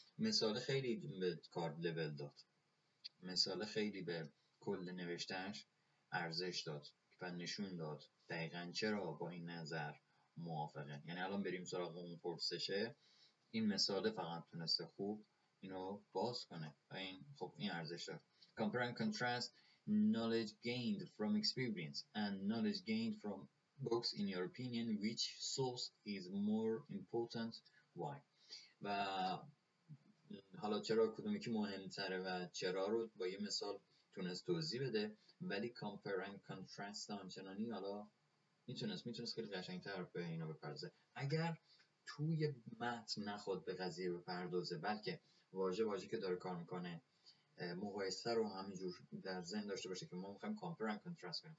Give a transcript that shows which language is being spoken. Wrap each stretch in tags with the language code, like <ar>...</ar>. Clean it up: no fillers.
<fa>مثال خیلی به کار لول داد، مثال خیلی به کل نوشتهش ارزش داد و نشون داد دقیقاً چرا با این نظر موافقه. یعنی الان بریم سراغ اون پرسشه، این مثال فقط تونسته خوب اینو باز کنه و این خب این ارزش داره.</fa> <en>Compare and contrast knowledge gained from experience and knowledge gained from books. In your opinion, which source is more important? Why?</en> <fa>و حالا چرا کدومی که مهمتره و چرا رو با یه مثال تونست توضیح بده، ولی</fa> <en>compare and contrast</en> <fa>همچنانی حالا میتونست خیلی قشنگتر به اینا بپردازه. اگر توی متن نخواد به قضیه بپردازه، بلکه واژه که داره کار میکنه مقایسه رو همینجور در ذهن داشته باشه که ما میخوایم</fa> <en>compare and contrast</en> <fa>کنیم.</fa>